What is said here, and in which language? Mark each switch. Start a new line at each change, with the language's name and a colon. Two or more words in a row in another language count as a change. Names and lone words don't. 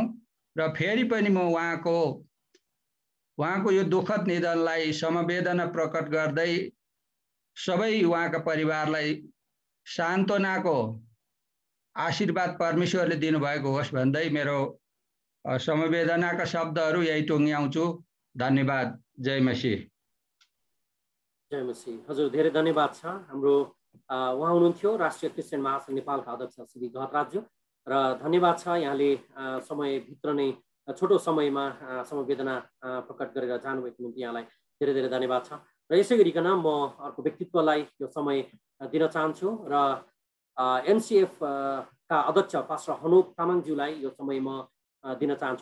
Nepali: र फेरि पनि म उहाँको यो दुःखद निधनलाई समवेदना प्रकट गर्दै सबै उहाँका परिवारलाई सान्त्वनाको आशीर्वाद परमेश्वरले दिनुभएको होस् भन्दै मेरो समवेदनाका शब्दहरू यही टुङ्ग्याउँछु। धन्यवाद। जय मसीह। जय मसीह। हजुर धेरै धन्यवाद छ। हाम्रो उहाँ हुनुहुन्थ्यो राष्ट्रिय क्रिस्चियन महासङ्घ नेपालका अध्यक्ष श्री गहतराज्यू र धन्यवाद छ यहाँले समयभित्र नै छोटो समयमा समवेदना प्रकट गरेर जानुभएको निम्ति यहाँलाई धेरै धेरै धन्यवाद छ। र यसै गरिकन म अर्को व्यक्तित्वलाई यो समय दिन चाहन्छु र एनसिएफ का अध्यक्ष पास्टर हनोक तामाङज्यूलाई यो समय म दिन चाहन्छु।